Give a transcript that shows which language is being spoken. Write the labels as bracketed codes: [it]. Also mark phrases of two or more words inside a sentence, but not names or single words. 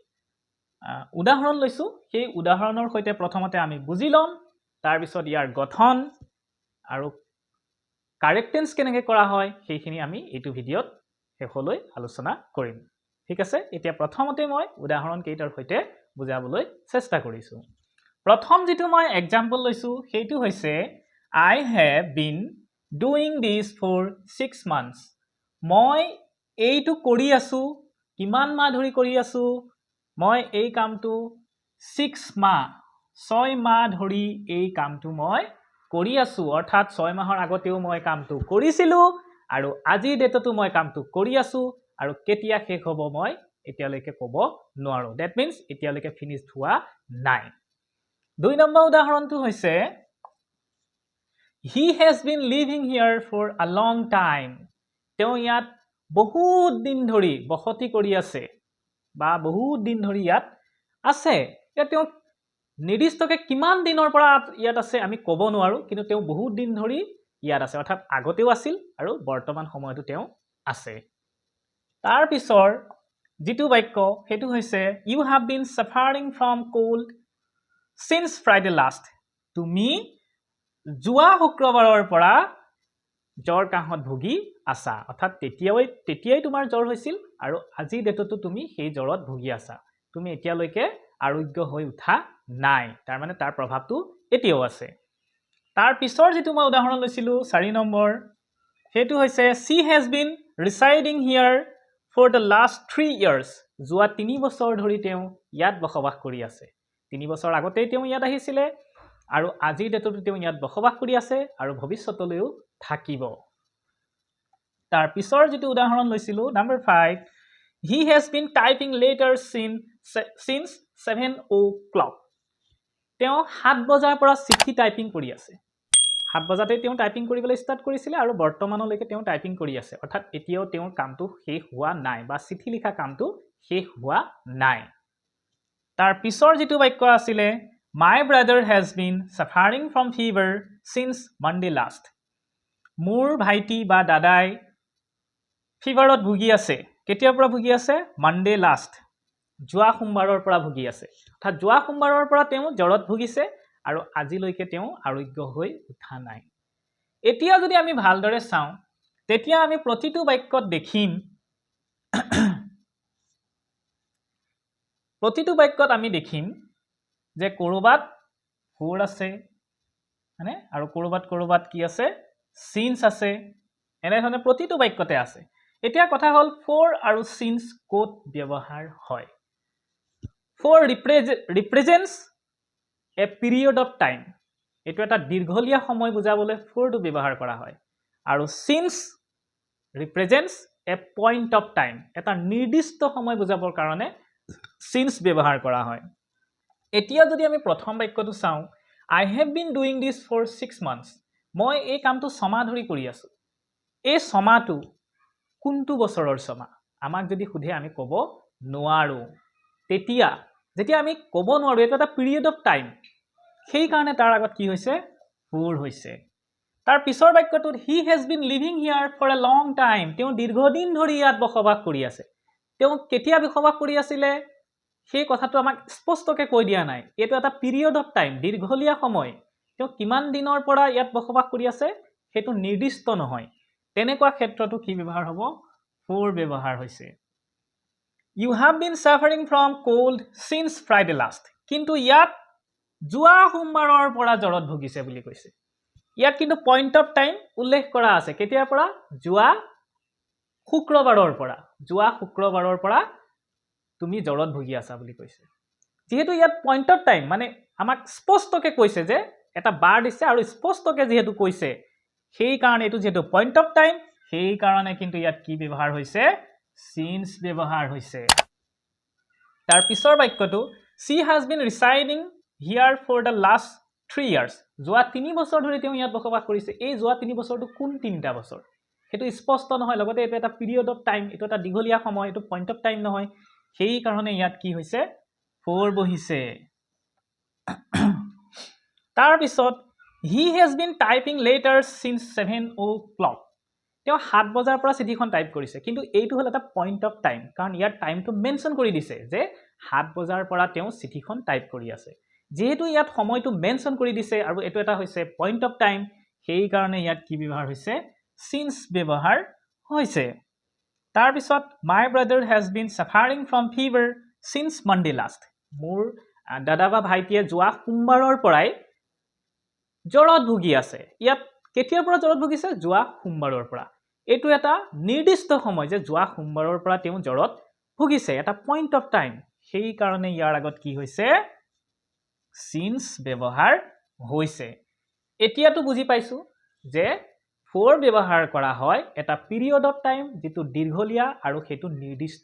[as] উদাহৰণ লৈছো সেই উদাহৰণৰ সৈতে প্ৰথমতে আমি বুজি লম তাৰ পিছত ইয়াৰ গঠন আৰু [en] correct tense [as] কেনেকৈ কৰা হয় সেইখিনি আমি এইটো ভিডিঅত শেষলৈ আলোচনা কৰিম ঠিক আছে এতিয়া প্ৰথমতে মই উদাহৰণ কেইটাৰ সৈতে বুজাবলৈ চেষ্টা কৰিছো প্ৰথম যেটো মই এক্সাম্পল লৈছো সেইটো হৈছে I [en] have been doing this for 6 months [as] মই এইটো কৰি আছো কিমান মাহ ধৰি কৰি আছো মই এই কামটো 6 মাহ ধৰি এই কামটো মই কৰি আছো অৰ্থাৎ 6 মাহৰ আগতেও মই কামটো কৰিছিলো আৰু আজি ডেটতো মই কামটো কৰি আছো আৰু কেতিয়া শেষ হ'ব মই এতিয়ালৈকে ক'ব নোৱাৰো [en] that means [as] এতিয়ালৈকে ফিনিশড হোৱা নাই দুই নম্বৰ উদাহৰণটো হৈছে [en] he has been living here for a long time [as] তেওঁ ইয়াত বহুত দিন ধৰি বসতি কৰি আছে বা বহুত দিন ধৰি ইয়াত আছে তেওঁ নিৰ্দিষ্টকে কিমান দিনৰ পৰা ইয়াত আছে আমি ক'ব নোৱাৰো কিন্তু তেওঁ বহুত দিন ধৰি ইয়াত আছে অৰ্থাৎ আগতেও আছিল আৰু বৰ্তমান সময়তো তেওঁ আছে তাৰ পিছৰ যেটো বাক্য হেতু হৈছে [en] you have been suffering from cold since Friday [as] last তুমি জুৱা শুক্ৰবাৰৰ পৰা জ্বৰ কাহত ভুগি আছা অৰ্থাৎ তেতিয়াই তোমাৰ জ্বৰ হৈছিল আৰু আজি ডেটতো তুমি সেই জ্বৰত ভুগি আছা তুমি এতিয়ালৈকে আৰোগ্য হৈ উঠা নাই তাৰ মানে তাৰ প্ৰভাৱটো এতিয়াও আছে তাৰ পিছৰ যেটো মই উদাহৰণ লৈছিলো 4 নম্বৰ হেতু হৈছে [en] she has been residing here for the last 3 years [as] যোৱা 3 বছৰ ধৰি তেওঁ ইয়াত বসবাস কৰি আছে 3 বছৰ আগতেই তেওঁ ইয়াত আহিছিলে আৰু আজি ডেটতো তেওঁ ইয়াত বসবাস কৰি আছে আৰু ভৱিষ্যতলৈও থাকিব তাৰ পিছৰ যেটো উদাহৰণ লৈছিলো নম্বৰ 5 [en] he has been typing letters since 7 o'clock [as] তেওঁ 7 বজাৰ পৰা চিঠি টাইপিং কৰি আছে 7 বজাতে তেওঁ টাইপিং কৰিবলৈ ষ্টাৰ্ট কৰিছিলে আৰু বৰ্তমানলৈকে তেওঁ টাইপিং কৰি আছে অৰ্থাৎ এতিয়াও তেওঁৰ কামটো শেষ হোৱা নাই বা চিঠি লিখা কামটো শেষ হোৱা নাই তাৰ পিছৰ যেটো বাক্য আছিল [en] my brother has been suffering from fever since Monday last [as] মোৰ ভাইটি বা দাদাই ফিভাৰত ভুগি আছে কেতিয়াৰ পৰা ভুগি আছে [en] Monday last [as] জুৱা সোমবাৰৰ পৰা ভুগি আছে অৰ্থাৎ জুৱা সোমবাৰৰ পৰা তেওঁ জ্বৰত ভুগিছে আৰু আজিলৈকে তেওঁ আৰোগ্য হৈ উঠা নাই এতিয়া যদি আমি ভালদৰে চাওঁ তেতিয়া আমি প্ৰতিটো বাক্যত দেখিম যে কৰবাত for আছে মানে আৰু কৰবাত কি আছে since আছে এনে ধৰণে প্ৰতিটো বাক্যতে আছে এতিয়া কথা হল for আৰু since কোড ব্যৱহাৰ হয় [en] for represents a period of time [as] এটো এটা দীৰ্ঘলীয়া সময় বুজাবলৈ for টো ব্যৱহাৰ কৰা হয় আৰু [en] since represents a point of time [as] এটা নিৰ্দিষ্ট সময় বুজাবৰ কাৰণে since ব্যৱহাৰ কৰা হয় এতিয়া যদি আমি প্ৰথম বাক্যটো চাওঁ [en] I have been doing this for 6 months [as] মই এই কামটো 6 মাহ ধৰি কৰি আছো এই 6 মাহটো কোনটো বছৰৰ 6 মাহ আমাক যদি খুধে আমি ক'ব নোৱাৰো তেতিয়া যেতিয়া আমি ক'ব নোৱাৰো এটা [en] period of time [as] সেই কাৰণে তাৰ আগত কি হৈছে for হৈছে তাৰ পিছৰ বাক্যটোত [en] he has been living here for a long time [as] তেওঁ দীৰ্ঘদিন ধৰি ইয়াত বসবাস কৰি আছে তেওঁ কেতিয়া বসবাস কৰি আছিল সেই কথাটো আমাক স্পষ্টকৈ কৈ দিয়া নাই এটো এটা [en] period of time [as] দীৰ্ঘলীয়া সময় তেওঁ কিমান দিনৰ পৰা ইয়াত বসবাস কৰি আছে হেতু নিৰ্দিষ্ট নহয় তেনেকুৱা ক্ষেত্ৰটো কি ব্যৱহাৰ হ'ব for ব্যৱহাৰ হৈছে [en] you have been suffering from cold since Friday last [as] কিন্তু ইয়াত জুৱা সোমবাৰৰ পৰা জ্বৰত ভুগিছে বুলি কৈছে ইয়াত কিন্তু [en] point of time [as] উল্লেখ কৰা আছে কেতিয়াৰ পৰা জুৱা শুক্ৰবাৰৰ পৰা তুমি জ্বৰত ভুগি আছা বুলি কৈছে যেহেতু ইয়াত [en] point of time [as] মানে আমাক স্পষ্টকৈ কৈছে যে এটা বাৰ দিছে আৰু স্পষ্টকৈ যেহেতু কৈছে সেই কাৰণে এটো যেহেতু [en] point of time [as] সেই কাৰণে কিন্তু ইয়াত কি ব্যৱহাৰ হৈছে since ব্যৱহাৰ হৈছে তাৰ পিছৰ বাক্যটো [en] she has been residing here for the last 3 years [as] যোৱা 3 বছৰ ধৰি তেওঁ ইয়াত বসবাস কৰিছে এই যোৱা 3 বছৰটো কোন তিনিটা বছৰ হেতু স্পষ্ট নহয় লগতে এটো এটা [en] period of time [as] এটো এটা দীঘলীয়া সময় এটো [en] point of time [as] নহয় সেই কাৰণে ইয়াত কি হৈছে for বহিছে তাৰ পিছত [en] he has been typing letters since 7 o'clock [as] তেওঁ 7 বজাৰ পৰা চিঠিখন টাইপ কৰিছে কিন্তু এইটো হল এটা [en] point of time [as] কাৰণ ইয়াৰ টাইমটো মেনশন কৰি দিছে যে 7 বজাৰ পৰা তেওঁ চিঠিখন টাইপ কৰি আছে যেহেতু ইয়াত সময়টো মেনশন কৰি দিছে আৰু এটো এটা হৈছে [en] point of time [as] সেই কাৰণে ইয়াত কি ব্যৱহাৰ হৈছে since ব্যৱহাৰ হৈছে তাৰ পিছত [en] my brother has been suffering from fever since Monday last [as] মোৰ দাদা বা ভাইটিয়ে যোৱা সোমবাৰৰ পৰাই জ্বৰত ভুগি আছে ইয়াত কেতিয়াৰ পৰা জ্বৰত ভুগিছে যোৱা সোমবাৰৰ পৰা এটো এটা নিৰ্দিষ্ট সময় যে যোৱা সোমবাৰৰ পৰা তেওঁ জ্বৰত ভুগিছে এটা [en] point of time [as] সেই কাৰণে ইয়াৰ আগত কি হৈছে since ব্যৱহাৰ হৈছে এতিয়াটো বুজি পাইছো যে for ব্যৱহাৰ কৰা হয় এটা [en] period of time [as] যেটো দীৰ্ঘলীয়া আৰু হেতু নিৰ্দিষ্ট